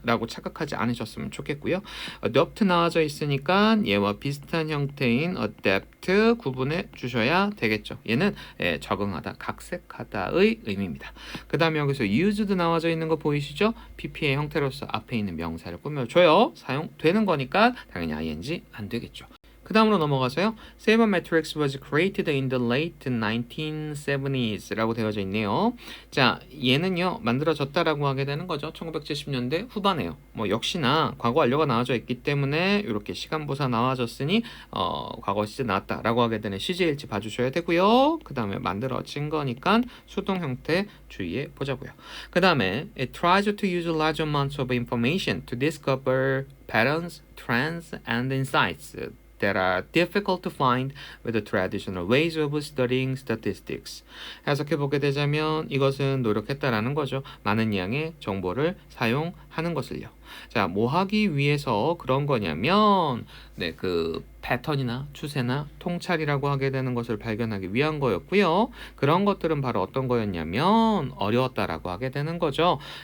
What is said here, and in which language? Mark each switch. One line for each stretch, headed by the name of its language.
Korean: 라고 착각하지 않으셨으면 좋겠고요. adopt 나와져 있으니까 얘와 비슷한 형태인 adapt 구분해 주셔야 되겠죠. 얘는 적응하다, 각색하다의 의미입니다. 그 다음에 여기서 used 나와져 있는 거 보이시죠? PP의 형태로서 앞에 있는 명사를 꾸며줘요. 사용되는 거니까 당연히 ing 안 되겠죠. 그 다음으로 넘어가서요.
English: Sabermetrics was created in the late 1970s
Korean: 라고 되어져 있네요. 자, 얘는요. 만들어졌다라고 하게 되는 거죠. 1970년대 후반에요. 뭐 역시나 과거 완료가 나와져 있기 때문에 이렇게 시간부사 나와졌으니 과거 시제 나왔다라고 하게 되는 시제일지 봐주셔야 되고요. 그 다음에 만들어진 거니까 수동 형태 주의해 보자고요. 그 다음에
English: It tries to use large amounts of information to discover patterns, trends, and insights that are difficult to find with the traditional ways of studying statistics.
Korean: 해석해보게 되자면 이것은 노력했다라는 거죠. 많은 양의 정보를 사용하는 것을요. 자, 뭐 하기 위해서 그런 거냐면 그 패턴이나 추세나 통찰이라고 하게 되는 것을 발견하기 위한 거였고요. 그런 것들은 바로 어떤 거였냐면 어려웠다라고 하게 되는 거죠.